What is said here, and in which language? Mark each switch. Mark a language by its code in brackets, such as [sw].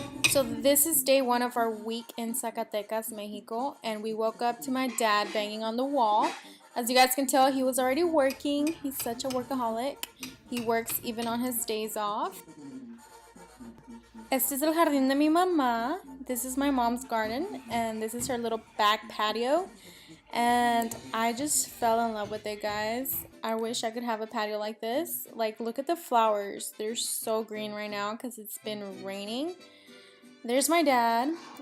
[en] So this is day one of our week in Zacatecas, Mexico. And we woke up to my dad banging on the wall. As you guys can tell, he was already working. He's such a workaholic. He works even on his days off. [es] Este es el jardín de mi mamá. [en] This is my mom's garden, and this is her little back patio. And I just fell in love with it, guys. I wish I could have a patio like this. Like, look at the flowers. They're so green right now because it's been raining. There's my dad.